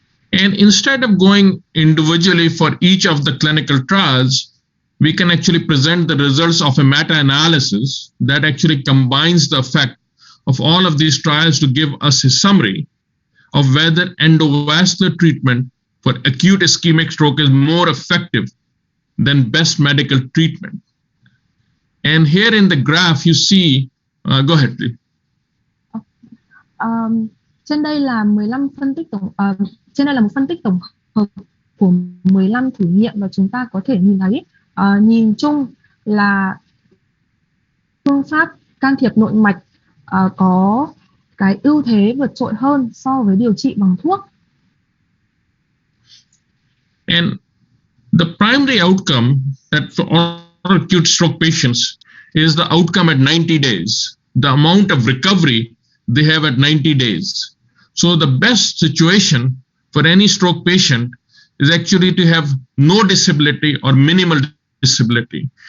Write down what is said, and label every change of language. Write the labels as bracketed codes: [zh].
[en] And instead of going individually for each of the clinical trials, we can actually present the results of a meta-analysis that actually combines the effect of all of these trials to give us a summary of whether endovascular treatment for acute ischemic stroke is more effective than best medical treatment. And here in the graph you see, go ahead please. [vi] Trên đây là 15 phân tích trên đây là một phân tích tổng hợp của 15 thử nghiệm và chúng ta có thể nhìn thấy nhìn chung là phương pháp can thiệp nội mạch có cái ưu thế vượt trội hơn so với điều trị bằng thuốc. [en] And the primary outcome that for all acute stroke patients is the outcome at 90 days, the amount of recovery they have at 90 days. So the best situation for any stroke patient is actually to have no disability or minimal disability.